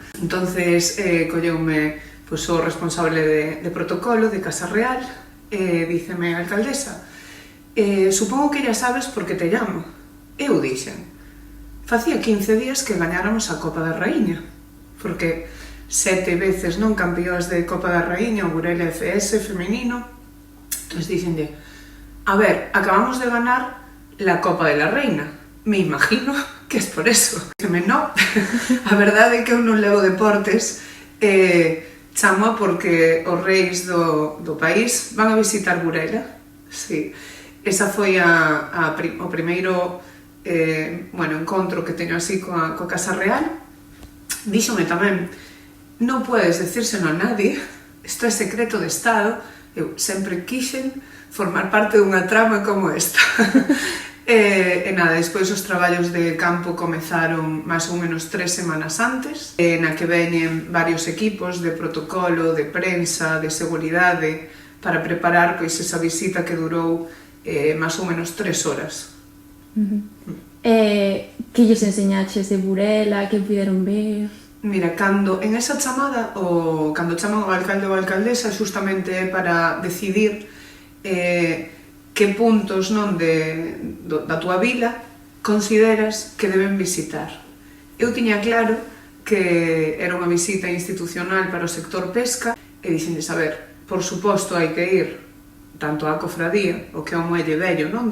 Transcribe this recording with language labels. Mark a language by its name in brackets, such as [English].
[Galician] Entonces, colleume o responsable de protocolo de Casa Real, díceme, alcaldesa, [Spanish] supongo que ya sabes por que te llamo. [Galician] Eu dixen, facía 15 días que gañáramos a Copa da Raíña, porque 7 veces non campeóns de Copa da Raíña, o Burela FS femenino. Entón dixenlle, a ver, [Spanish] acabamos de ganar la Copa de la Reina, me imagino que es por eso. [Galician] Dixeme, no, a verdade é que eu non levo deportes, chamo porque os reis do país van a visitar Burela. Sí, esa foi o primeiro encontro que teño así coa Casa Real. Díxome tamén, non podes decírselo a nadie, isto é secreto de Estado. Eu sempre quixen formar parte dunha trama como esta. E nada, despois os traballos de campo comezaron máis ou menos 3 semanas antes, na que veñen varios equipos de protocolo, de prensa, de seguridade, para preparar pois esa visita que durou máis ou menos 3 horas. Que lles enseñaches de Burela, que puderon ver? Mira, cando en esa chamada, cando chaman ao alcalde ou a alcaldesa, justamente é para decidir que puntos da tua vila consideras que deben visitar. Eu tiña claro que era unha visita institucional para o sector pesca e dixenles, a ver, por suposto hai que ir tanto á cofradía, o que é o muelle vello, non?